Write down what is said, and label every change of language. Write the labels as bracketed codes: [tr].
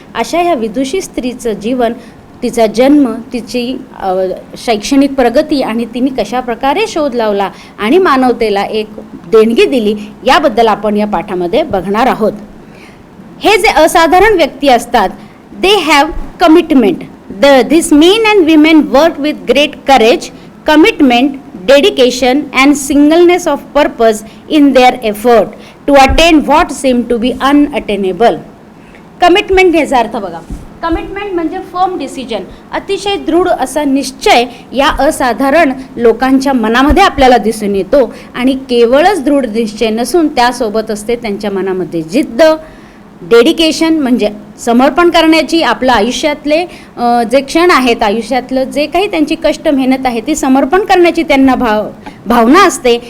[mr] अशा ह्या विदुषी स्त्रीचं जीवन, तिचा जन्म, तिची शैक्षणिक प्रगती आणि तिने कशा प्रकारे शोध लावला आणि मानवतेला एक देणगी दिली याबद्दल आपण या पाठामध्ये बघणार आहोत. हे जे असाधारण व्यक्ती असतात, [en] They have commitment. This men and women work with great courage, commitment, dedication and singleness of purpose in their effort to attain what seem to be unattainable. [mr] Commitment ह्याचा अर्थ बघा. कमिटमेंट म्हणजे [en] firm decision, [mr] अतिशय दृढ असा निश्चय या असाधारण लोकांच्या मनामध्ये आपल्याला दिसून येतो. आणि केवळच दृढ निश्चय नसून त्यासोबत असते त्यांच्या मनामध्ये जिद्द. डेडिकेशन म्हणजे समर्पण करण्याची, आपलं आयुष्यातले जे क्षण आहेत, आयुष्यातलं जे काही त्यांची कष्ट मेहनत आहे ती समर्पण करण्याची त्यांना भावना असते.